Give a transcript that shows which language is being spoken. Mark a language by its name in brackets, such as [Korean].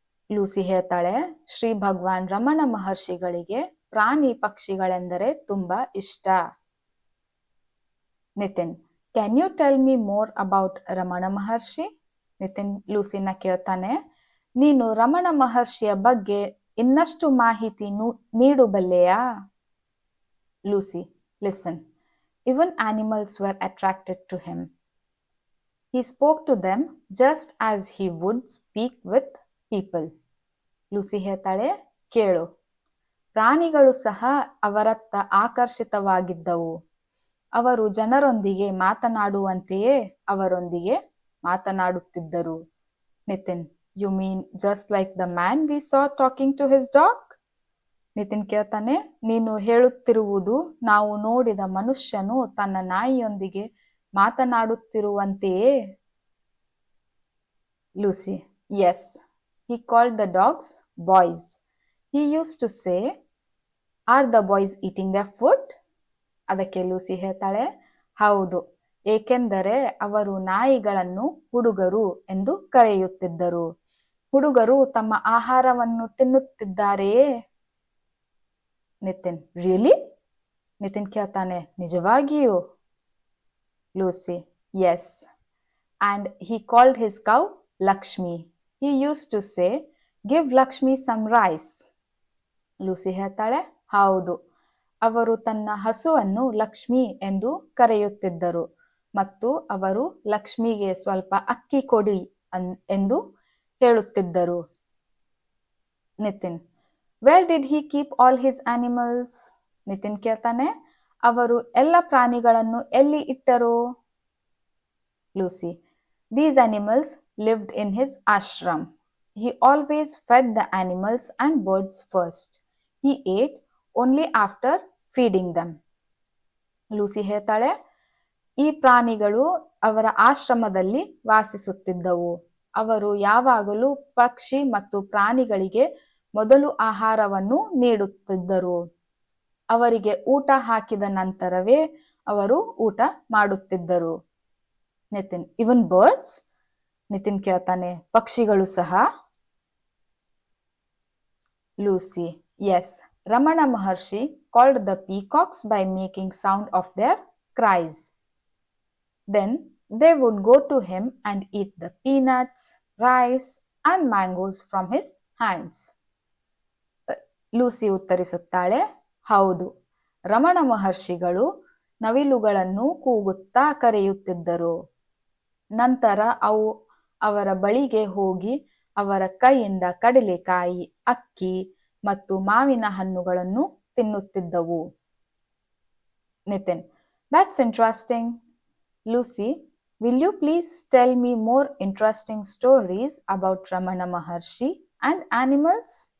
[Kannada] Lucy ಹೇಳ್ತಾಳೆ, ಶ್ರೀ ಭಗವಾನ್ ರಮಣ ಮಹರ್ಷಿಗಳಿಗೆ ಪ್ರಾಣಿ ಪಕ್ಷಿಗಳೆಂದರೆ ತುಂಬಾ ಇಷ್ಟ. [English] Nitin, can you tell me more about Ramana Maharshi? [Kannada] ನಿತಿನ್ ಲೂಸಿನ ಕೇಳ್ತಾನೆ, ನೀನು ರಮಣ ಮಹರ್ಷಿಯ ಬಗ್ಗೆ ಇನ್ನಷ್ಟು ಮಾಹಿತಿ ನೀಡಬಲ್ಲೆಯಾ? [English] Lucy, listen, even animals were attracted to him. He spoke to them just as he would speak with people. [Kannada] Lucy ಹೇಳ್ತಾಳೆ, ಕೇಳು, ಪ್ರಾಣಿಗಳು ಸಹ ಅವರತ್ತ ಆಕರ್ಷಿತವಾಗಿದ್ದವು. ಅವರು ಜನರೊಂದಿಗೆ ಮಾತನಾಡುವಂತೆಯೇ ಅವರೊಂದಿಗೆ ಮಾತನಾಡುತ್ತಿದ್ದರು. [English] Nitin, you mean just like the man we saw talking to his dog? [Kannada] Nitin ಕೇಳ್ತಾನೆ, ನೀನು ಹೇಳುತ್ತಿರುವುದು ನಾವು ನೋಡಿದ ಮನುಷ್ಯನು ತನ್ನ ನಾಯಿಯೊಂದಿಗೆ ಮಾತನಾಡುತ್ತಿರುವಂತೆಯೇ? [English] Lucy, yes, he called the dogs boys. He used to say, "Are the boys eating their food?" [Kannada] ಅದಕ್ಕೆ ಲೂಸಿ ಹೇಳ್ತಾಳೆ, ಹೌದು, ಏಕೆಂದರೆ ಅವರು ನಾಯಿಗಳನ್ನು ಹುಡುಗರು ಎಂದು ಕರೆಯುತ್ತಿದ್ದರು. ಹುಡುಗರು ತಮ್ಮ ಆಹಾರವನ್ನು ತಿನ್ನುತ್ತಿದ್ದಾರೆಯೇ? ನಿತಿನ್, [English] Really? [Kannada] ನಿತಿನ್ ಕೇಳ್ತಾನೆ, ನಿಜವಾಗಿಯೂ? [English] Lucy, yes. And he called his cow Lakshmi. He used to say, "Give Lakshmi some rice." [Kannada] Lucy ಹೇಳ್ತಾಳೆ, ಹೌದು, ಅವರು ತನ್ನ ಹಸುವನ್ನು ಲಕ್ಷ್ಮಿ ಎಂದು ಕರೆಯುತ್ತಿದ್ದರು ಮತ್ತು ಅವರು ಲಕ್ಷ್ಮಿಗೆ ಸ್ವಲ್ಪ ಅಕ್ಕಿ ಕೊಡಿ ಎಂದು ಹೇಳುತ್ತಿದ್ದರು. [English] Nitin, where did he keep all his animals? [Kannada] Nitin ಕೇಳ್ತಾನೆ, ಅವರು ಎಲ್ಲ ಪ್ರಾಣಿಗಳನ್ನು ಎಲ್ಲಿ ಇಟ್ಟರು? [English] Lucy, these animals lived in his ashram. He always fed the animals and birds first. He ate only after feeding them. [Kannada] Lucy ಹೇಳ್ತಾಳೆ, ಈ ಪ್ರಾಣಿಗಳು ಅವರ ಆಶ್ರಮದಲ್ಲಿ ವಾಸಿಸುತ್ತಿದ್ದವು. ಅವರು ಯಾವಾಗಲೂ ಪಕ್ಷಿ ಮತ್ತು ಪ್ರಾಣಿಗಳಿಗೆ ಮೊದಲು ಆಹಾರವನ್ನು ನೀಡುತ್ತಿದ್ದರು. ಅವರಿಗೆ ಊಟ ಹಾಕಿದ ನಂತರವೇ ಅವರು ಊಟ ಮಾಡುತ್ತಿದ್ದರು. ನಿತಿನ್, [English] Even birds? [Kannada] ನಿತಿನ್ ಕೇಳ್ತಾನೆ, ಪಕ್ಷಿಗಳು ಸಹ? [English] Lucy, yes. Ramana Maharshi called the peacocks by making sound of their cries. Then they would go to him and eat the peanuts, rice and mangoes from his hands. [Kannada] Lucy ಉತ್ತರಿಸುತ್ತಾಳೆ, ಹೌದು, ರಮಣ ಮಹರ್ಷಿಗಳು ನವಿಲುಗಳನ್ನು ಕೂಗುತ್ತಾ ಕರೆಯುತ್ತಿದ್ದರು. ನಂತರ ಅವು ಅವರ ಬಳಿಗೆ ಹೋಗಿ ಅವರ ಕೈಯಿಂದ ಕಡಲೆಕಾಯಿ, ಅಕ್ಕಿ ಮತ್ತು ಮಾವಿನ ಹಣ್ಣುಗಳನ್ನು ತಿನ್ನುತ್ತಿದ್ದವು. [English] Nitin, that's interesting. Lucy, will you please tell me more interesting stories about Ramana Maharshi and animals?